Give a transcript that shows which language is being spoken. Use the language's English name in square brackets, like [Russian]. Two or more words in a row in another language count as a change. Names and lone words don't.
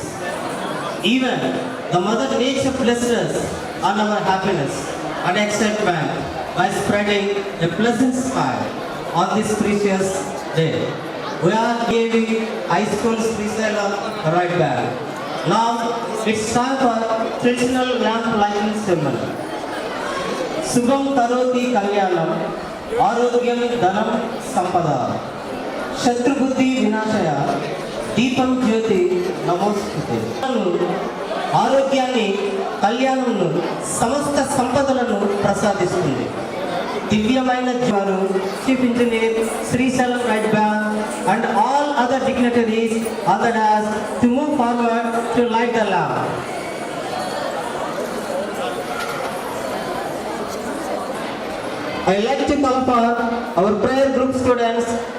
[English] Even the Mother Nature blessed us on our happiness and excitement by spreading a pleasant smile on this precious day. We are giving high school Srisaila right back. Now it's time for traditional lamp lighting ceremony. [Sanskrit] Subham Karoti Kalyanam, Arogyam Dhanam Sampada, Shatru Buddhi Vinashaya, Deepam Jyoti Namostute. [Telugu] ఆరోగ్యాన్ని కళ్యాణంను సమస్త సంపదలను ప్రసాదిస్తుంది. దివ్యమైన వారు [English] chief engineer Srisailam right bank and all other dignitaries on the dais to move forward to light the lamp. I like to call upon our prayer group students.